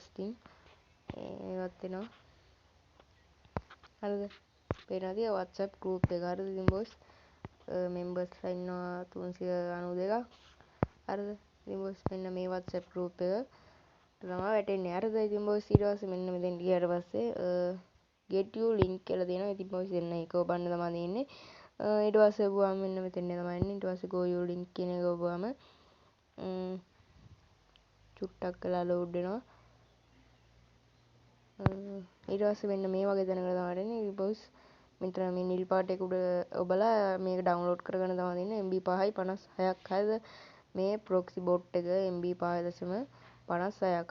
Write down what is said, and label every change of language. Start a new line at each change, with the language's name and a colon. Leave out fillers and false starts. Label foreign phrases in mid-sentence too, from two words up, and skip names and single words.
Sinhala: ඉතින් ඒවත් එනවා. හරිද පේනවාද WhatsApp group එක. හරිද ඉතින් බොයිස් members ඉන්නවා 392ක්. හරිද ඉතින් බොයිස් මෙන්න මේ WhatsApp group එක තමයි වැටෙන්නේ. හරිද ඉතින් බොයිස් ඊට පස්සේ මෙන්න මෙතෙන් ගියාට පස්සේ
English: get you link
Sinhala: කියලා දෙනවා. ඉතින් බොයිස් එන්න ඒක ඔබන්න තමයි තියෙන්නේ. ඊට පස්සේ ඔබවම මෙන්න මෙතෙන් තමයි එන්නේ. ඊට පස්සේ
English: go you link
Sinhala: කියන එක ඔබවම චුට්ටක් කළා load වෙනවා. ඊට පස්සේ මෙන්න මේ වගේ දැනකට තමයි එන්නේ. ඊට පස්සේ මෙතන මේ නිල් පාට එක උඩ ඔබලා මේක ඩවුන්ලෝඩ් කරගන්න තමයි දෙන්නේ. MB 5යි 56ක්. හරිද මේ
English: proxy bot
Sinhala: එක MB 5.56ක්.